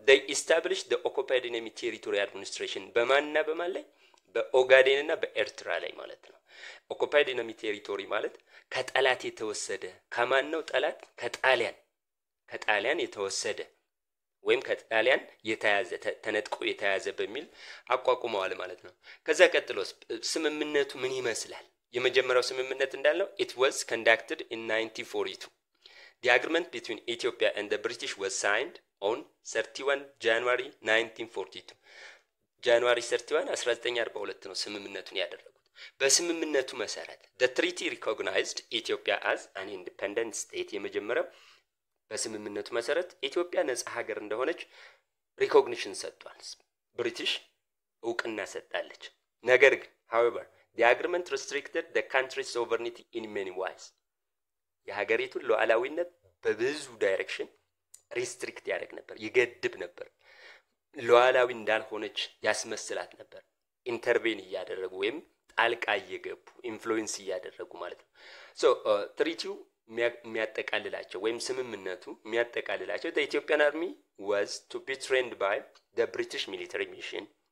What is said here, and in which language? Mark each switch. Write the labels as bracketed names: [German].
[English] They established the occupied enemy territory administration [Amharic] በማንና በማን ላይ በኦጋዴን እና በኤርትራ ላይ ማለት ነው። [English] occupied enemy territory [Amharic] ማለት ከጠላት የተወሰደ ከማን ነው ጠላት? ከጣሊያን የተወሰደ ወይም ከጣሊያን የተያዘ ተነጥቆ የተያዘ በሚል አቋቁመዋል ማለት ነው። ከዛ ቀጥሎስ ስምምነቱ ምን ይመስላል? የመጀመሪያው ስምምነት እንዳለው [English] it was conducted in 1942. The agreement between Ethiopia and the British was signed on 31 January 1942. [Amharic] January 31 1942 ነው ስምምነቱን ያደረጉት። በስምምነቱ መሰረት [English] the treaty recognized Ethiopia as an independent state [Amharic] የመጀመሪያው በስምምነቱ መሰረት ኢትዮጵያ ነፃ ሀገር እንደሆነች recognition ሰጥቷል። ብሪቲሽ እውቅና ሰጣለች። ነገር ግን [English] however the agreement restricted the country's sovereignty in many ways. [Amharic] የሀገሪቱን ሉዓላዊነት በብዙ ዳይሬክሽን ሪስትሪክት ያደርግ ነበር ይገድብ ነበር ሉዓላዊ እንዳልሆነች ያስመስላት ነበር ኢንተርቬን እያደረጉ ወይም ጣልቃ እየገቡ ኢንፍሉዌንስ እያደረጉ ማለት ነው so ትሪቲው የሚያጠቃልላቸው ወይም ስምምነቱ የሚያጠቃልላቸው [English] the Ethiopian army was to be trained by the British military mission